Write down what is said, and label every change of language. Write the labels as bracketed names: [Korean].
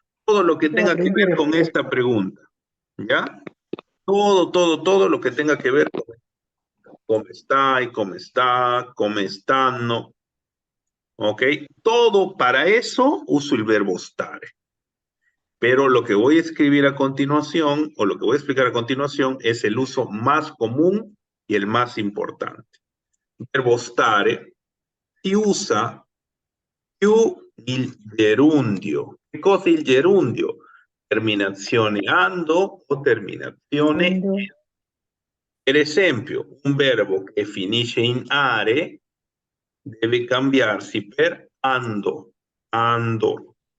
[Spanish] Todo lo que tenga que ver con esta pregunta, ¿ya? Todo lo que tenga que ver con [Italian] come stai, come sta, come stanno, [Spanish] ¿Ok? Todo para eso uso el verbo stare. Pero lo que voy a escribir a continuación, o lo que voy a explicar a continuación, es el uso más común y el más importante. [Italian] Il verbo stare si usa più il gerundio. Che cosa è il gerundio? Terminazione ando o terminazione. Ando. Per esempio, un verbo che finisce in are deve cambiarsi per ando, ando.